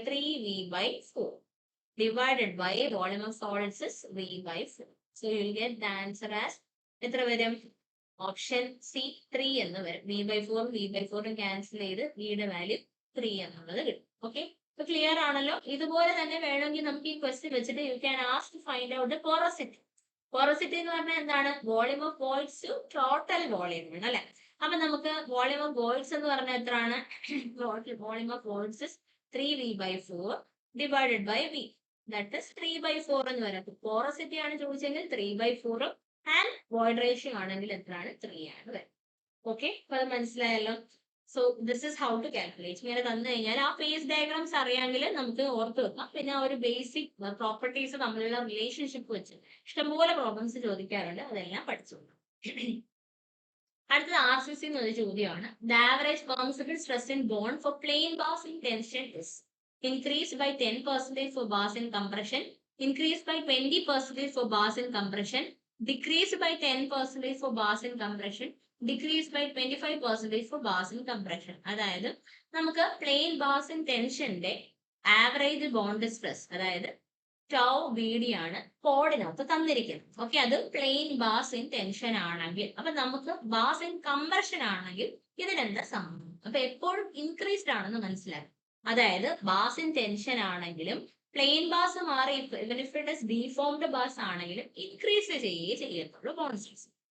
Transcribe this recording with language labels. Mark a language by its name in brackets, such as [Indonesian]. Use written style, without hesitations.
[English] 3V/4 divided by volume of solids is V/4. So you will get the answer as [Malayalam] എത്ര വരും? Option C 3 എന്ന് വരും. V/4 cancel ചെയ്ത് വിയുടെ value 3 എന്നുള്ളത് കിട്ടും. ഓക്കെ, ഇപ്പൊ ക്ലിയർ ആണല്ലോ. ഇതുപോലെ തന്നെ വേണമെങ്കിൽ നമുക്ക് ഈ ക്വസ്റ്റ്യൻ വെച്ചിട്ട് [English] You can ask to find out the porosity. [Malayalam] Porosity എന്ന് പറഞ്ഞാൽ എന്താണ്? Volume of voids total volume ആണ് അല്ലെ. [English] അപ്പൊ നമുക്ക് volume of voids [Malayalam] എന്ന് പറഞ്ഞാൽ എത്രയാണ്? [English] Volume of voids 3V/4 divided by V. That is [Malayalam] 3/4 എന്ന് വരാം. പോറോസിറ്റി ആണ് ചോദിച്ചെങ്കിൽ 3/4 ആൻഡ് വോയിഡ് റേഷ്യോ ആണെങ്കിൽ എത്രയാണ്? 3 ആണ് വരും. ഓക്കെ, അപ്പൊ അത് മനസ്സിലായല്ലോ. [English] So this is how to calculate. [Malayalam] ഇങ്ങനെ തന്നു കഴിഞ്ഞാൽ ആ ഫേസ് ഡയഗ്രാംസ് അറിയാമെങ്കിൽ നമുക്ക് ഓർത്ത് വെക്കാം. പിന്നെ ആ ഒരു ബേസിക് പ്രോപ്പർട്ടീസ് തമ്മിലുള്ള റിലേഷൻഷിപ്പ് വെച്ച് ഇഷ്ടംപോലെ പ്രോബ്ലംസ് ചോദിക്കാറുണ്ട്, അതെല്ലാം പഠിച്ചോളൂ. അടുത്തത് RCC എന്നൊരു ചോദ്യമാണ്. [English] The average permissible stress in bond for plain bars in tension is increased by 10% for bars in compression, increased by 20% for bars in compression, decreased by 10% for bars in compression, decreased by 25% for bars in compression. [Malayalam] അതായത് നമുക്ക് plain bass in ടെൻഷന്റെ average bond stress അതായത് tau BD ആണ് കോഡിനകത്ത് തന്നിരിക്കുന്നത്. Okay, അത് plain bass in tension ആണെങ്കിൽ, അപ്പൊ നമുക്ക് bass in compression ആണെങ്കിൽ ഇതിനെന്താ സംഭവം? അപ്പൊ എപ്പോഴും ഇൻക്രീസ്ഡ് ആണെന്ന് മനസ്സിലാക്കും. അതായത് ബാസ് ഇൻ ടെൻഷൻ ആണെങ്കിലും പ്ലെയിൻ ബാസ് മാറി [English] even if it is [Malayalam] deformed bass ആണെങ്കിലും ഇൻക്രീസ് ചെയ്യത്തുള്ളൂ ബോണ്ട് സ്ട്രെസ്.